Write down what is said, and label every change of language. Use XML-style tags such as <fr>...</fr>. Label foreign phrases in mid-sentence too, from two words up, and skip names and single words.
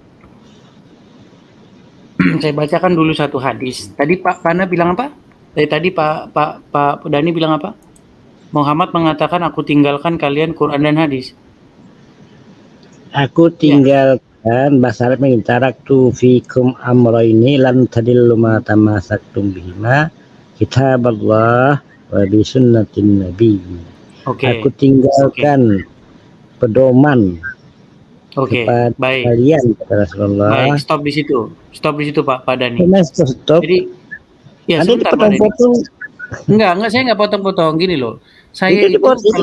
<id>Saya bacakan dulu satu hadis. Tadi Pak Fana bilang apa? Tadi Pak Dhani bilang apa? Muhammad mengatakan, aku tinggalkan kalian Quran dan hadis. Aku tinggalkan, bahasa Arab</id> <ar>تركت فيكم أمرين لن تضلوا ما تمسكتم بهما كتاب الله و بسنة النبي.</ar> <id>Aku tinggalkan pedoman Oke, kepada baik. kalian kata Rasulullah. Baik, stop di situ. Stop di situ Pak Dani. Stop. Jadi ya Ada sebentar Pak Dani. dipotong-potong. Enggak, saya enggak potong-potong gini loh. Saya Itu kalau</id>